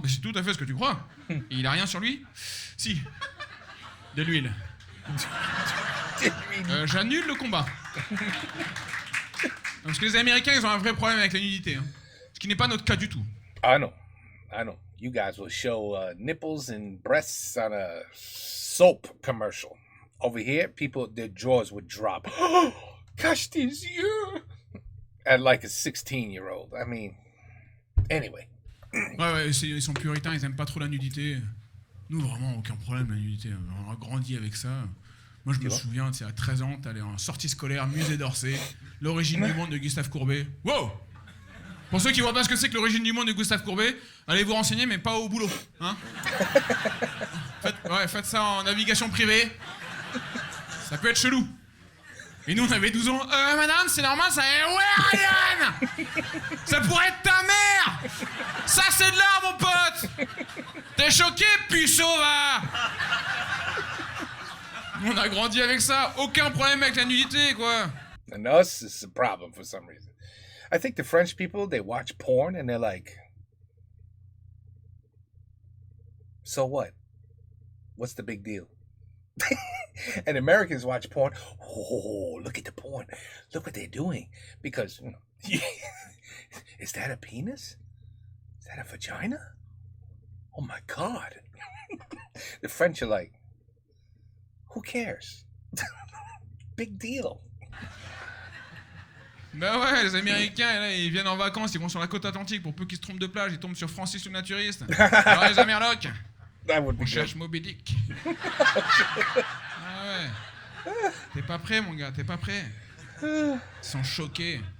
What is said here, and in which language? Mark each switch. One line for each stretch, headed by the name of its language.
French: Mais c'est tout à fait ce que tu crois. Et il a rien sur lui? Si. De l'huile. J'annule le combat. Parce que les Américains, ils ont un vrai problème avec la nudité. Hein. Ce qui n'est pas notre cas du tout.
English: I know. You guys will show nipples and breasts on a soap commercial. Over here, people, their jaws would drop. Gosh,
French: tes yeux!
English: At like a 16-year-old. I mean, anyway.
French: Ouais, ils sont puritains, ils aiment pas trop la nudité. Nous, vraiment, aucun problème, la nudité. On a grandi avec ça. Moi, je me souviens, à 13 ans, t'allais en sortie scolaire, musée d'Orsay, l'origine du monde de Gustave Courbet. Wow! Pour ceux qui voient pas ce que c'est que l'origine du monde de Gustave Courbet, allez vous renseigner, mais pas au boulot. Hein? Faites ça en navigation privée. Ça peut être chelou. Et nous, on avait 12 ans. Madame, c'est normal, ça... Ouais, Ryan! Ça pourrait être ta mère! Ça, c'est de l'art, mon pote! T'es choqué, puceau, va! On a grandi avec ça. Aucun problème avec la nudité, quoi.
English: And us, it's a problem for some reason. I think the French people, they watch porn and they're like, So what? What's the big deal? And Americans watch porn. Oh, look at the porn. Look what they're doing. Because, is that a penis? Is that a vagina? Oh my God. The French are like, who cares? Big deal.
French: Bah ouais, les Américains, là, ils viennent en vacances, ils vont sur la côte atlantique, pour peu qu'ils se trompent de plage, ils tombent sur Francis le naturiste. Alors les Amerlocs,
English: That would be
French: on
English: good.
French: cherche Moby Dick. Ah ouais. T'es pas prêt, mon gars, t'es pas prêt. Ils sont choqués.